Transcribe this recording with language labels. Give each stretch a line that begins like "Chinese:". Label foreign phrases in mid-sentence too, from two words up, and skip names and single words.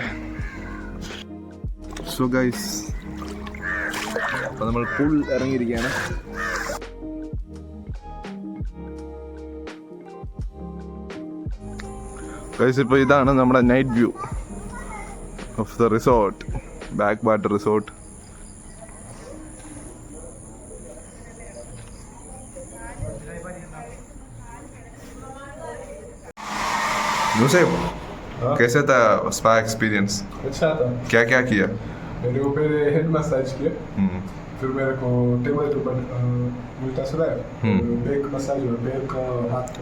English: So guys,
Malayalam: അപ്പോൾ നമ്മൾ പൂൾ ഇറങ്ങിയിരിക്കുകയാണ്. ഗൈസ്, ഇപ്പോൾ ഇതാണ് നമ്മുടെ
English: night view of the resort, back water resort.
Hindi: नुसैब, कैसे था
English: spa experience?
Hindi: अच्छा था. क्या क्या किया? मेरे को पहले
English: head massage
Hindi: किया, फिर मेरे को टेबल के ऊपर उल्टा सुलाया,
English: back massage
Hindi: हुआ, पैर का, हाथ का.